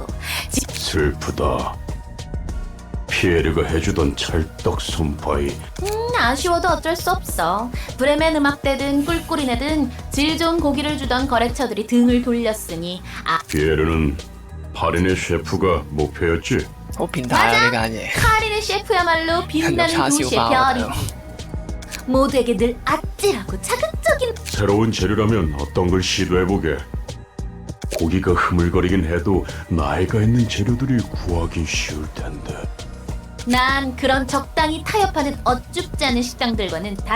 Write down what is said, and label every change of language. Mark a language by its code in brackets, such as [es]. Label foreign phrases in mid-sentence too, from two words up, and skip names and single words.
[ko] 슬프다. 피에르가 해주던 찰떡 손파이. 아쉬워도 어쩔 수 없어. 브레멘 음악대든 꿀꿀이네든 질 좋은 고기를 주던 거래처들이 등을 돌렸으니. 피에르는 파린의 셰프가 목표였지? [yue] 好變態啊！呢間嘢 [ko] 카린의 셰프야말로 빛나는 도시의 별이지. 모두에게 늘 아찔하고 자극적인. 새로운 재료라면 어떤 걸 시도해보게. 고기가 흐물거리긴 해도 나이가 있는 재료들이 구하기 쉬울 텐데. 난 그런 적당히 타협하는 어쭙지 않은 식당들과는 다른.